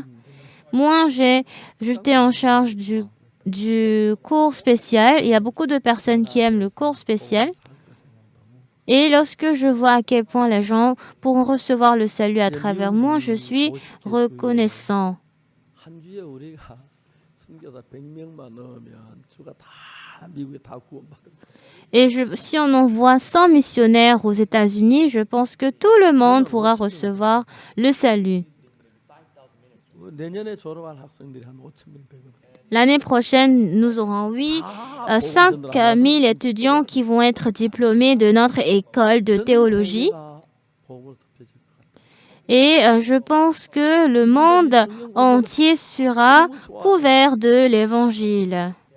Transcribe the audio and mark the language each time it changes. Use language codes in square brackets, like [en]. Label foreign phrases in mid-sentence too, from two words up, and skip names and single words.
[fr] Moi, j'étais en charge du cours spécial. Il y a beaucoup de personnes qui aiment le cours spécial. Et lorsque je vois à quel point les gens pourront recevoir le salut à travers moi, je suis reconnaissant. [ko] 한 주에 우리가 선교사 100명만 넣으면 주가 다 미국에 다 구원받을 거예요. [fr] Et si on envoie 100 missionnaires aux États-Unis, je pense que tout le monde pourra recevoir le salut. [ko] 내년에 졸업할 학생들이 한 5천 명 되거든요. [fr] L'année prochaine, nous aurons 5 000 étudiants qui vont être diplômés de notre école de théologie. Et je pense que le monde entier sera couvert de l'Évangile.